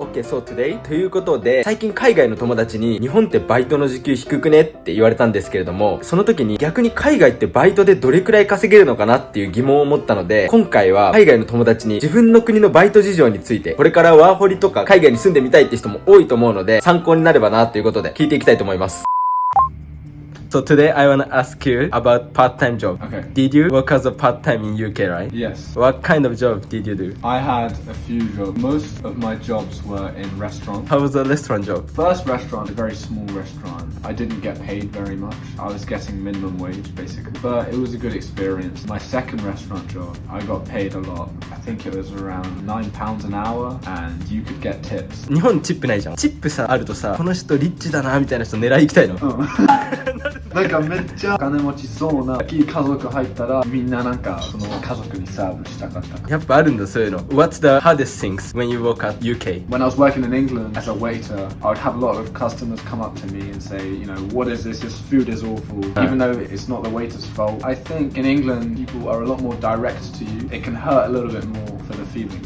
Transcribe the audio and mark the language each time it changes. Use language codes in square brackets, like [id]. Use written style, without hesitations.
[en] Okay, so today [ja] ということで、最近海外の友達に日本ってバイトの時給低くねって言われたんですけれども、その時に逆に海外ってバイトでどれくらい稼げるのかなっていう疑問を持ったので、今回は海外の友達に自分の国のバイト事情について、これからワーホリとか海外に住んでみたいって人も多いと思うので、参考になればなということで聞いていきたいと思います。 [en] So today I wanna ask you about part-time job. Okay. Did you work as a part-time in UK, right? Yes. What kind of job did you do? I had a few jobs. Most of my jobs were in restaurants. How was the restaurant job? First restaurant, a very small restaurant. I didn't get paid very much. I was getting minimum wage basically. But it was a good experience. My second restaurant job, I got paid a lot. I think it was around £9 an hour and you could get tips. [ja] 日本チップないじゃん。チップさ、あるとさ、この人リッチだなみたいな人狙い行きたいの。なんかめっちゃ金持ちそうな家族入ったらみんななんかその家族にサーブしたかった。やっぱあるんだそういうの。 [en] What's the hardest things when you work at UK? When I was working in England as a waiter, I would have a lot of customers come up to me and say, you know, what is this? This food is awful. Even though it's not the waiter's fault. I think in England people are a lot more direct to you. It can hurt a little bit more for the feeling.